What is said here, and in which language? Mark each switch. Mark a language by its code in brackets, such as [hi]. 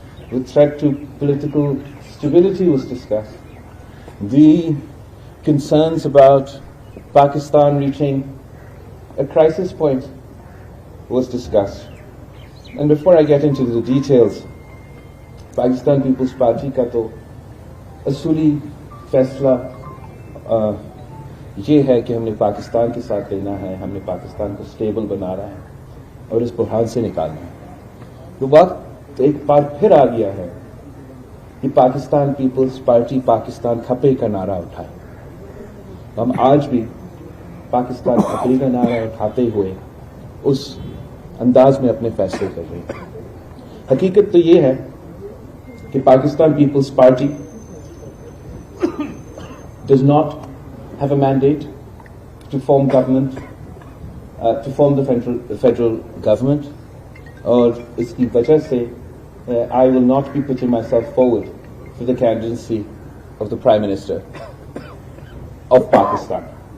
[en] The threat to political stability was discussed. The concerns about Pakistan reaching a crisis point was discussed. And before I get into the details, [hi] Pakistan People's Party का तो असूली फैसला ये है कि हमने पाकिस्तान के साथ लेना है, हमने पाकिस्तान को स्टेबल बनाना है और इस बुरहान से निकालना है। तो वक्त एक बार फिर आ गया है कि पाकिस्तान पीपल्स पार्टी पाकिस्तान खपे का नारा उठाए। हम आज भी पाकिस्तान खपे का नारा उठाते हुए उस अंदाज में अपने फैसले कर रहे हैं। हकीकत तो ये है कि Pakistan peoples party [en] does not have a mandate to form government, to form the federal government, [hi] और इसकी वजह से [en] I will not be putting myself forward for the candidacy of the Prime Minister of Pakistan.